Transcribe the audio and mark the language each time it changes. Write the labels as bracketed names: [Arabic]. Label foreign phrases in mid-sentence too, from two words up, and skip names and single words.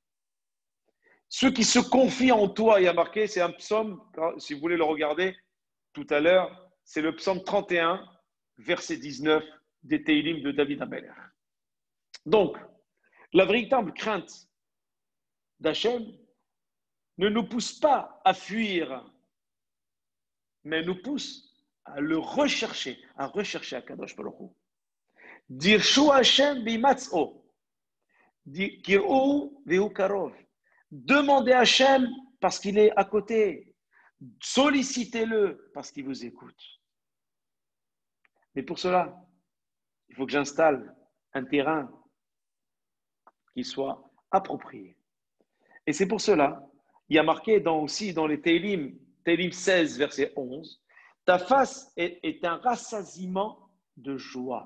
[French] Ceux qui se confient en toi, il y a marqué, c'est un psaume, si vous voulez le regarder tout à l'heure, c'est le psaume 31, verset 19 des Teilim de David Ameler. Donc, la véritable crainte d'Hachem ne nous pousse pas à fuir, mais nous pousse à le rechercher, à [Hebrew] קדוש ברוך הוא. דרשו השם בהמצאו קראו והוא קרוב. [French] Demandez à Hachem parce qu'il est à côté. Sollicitez-le parce qu'il vous écoute. Mais pour cela, il faut que j'installe un terrain qui soit approprié. Et c'est pour cela, il y a marqué aussi dans les Teilim 16, verset 11, ta face est un rassasiement de joie.